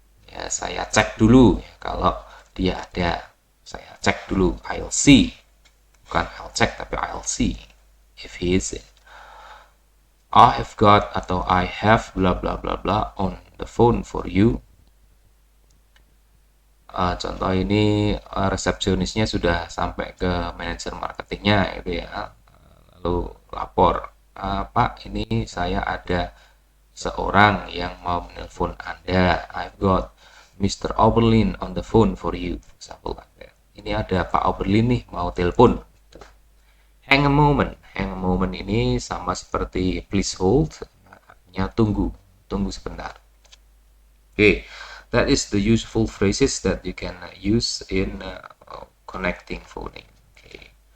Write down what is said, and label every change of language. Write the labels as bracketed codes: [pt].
[id] Ya, saya cek dulu ya, kalau dia ada. Saya cek dulu. [en] I'll see. Bukan I'll check, tapi I'll see if he is in. I have got atau I have bla bla bla bla on the phone for you. [id] Contoh ini resepsionisnya sudah sampai ke manajer marketingnya gitu ya. Lalu lapor, Pak, ini saya ada seorang yang mau menelpon Anda. [en] I've got Mr. Oberlin on the phone for you. Example like that. [id] Ini ada Pak Oberlin nih mau telepon. [en] Hang a moment. Hang a moment [id] ini sama seperti [en] please hold. [id] Artinya tunggu. Tunggu sebentar. Okay. [en] That is the useful phrases that you can use in connecting phoning. Okay.